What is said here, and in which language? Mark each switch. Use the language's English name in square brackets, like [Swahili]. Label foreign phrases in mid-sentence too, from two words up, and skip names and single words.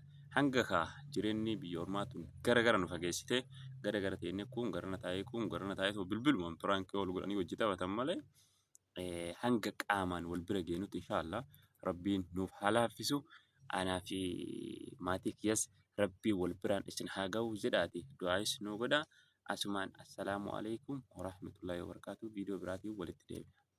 [Oromo] Hanga jireenyi biyya ormaatuun gara nu fageessitee gara ta'ee kun garana taa'ee bilbilumaan piraankii ol godhanii hojii taphatan malee hanga qaamaan wal bira geenutti inshaallah rabbiin nuuf haa laaffisu. Anaa fi maatii kiyyas rabbii wal biraan isin haa ga'u jedhaati du'aayis nu godha. [Arabic] Asumaan السلام عليكم ورحمة الله وبركاته. [Oromo] Viidiyoo biraatiin walitti deebina.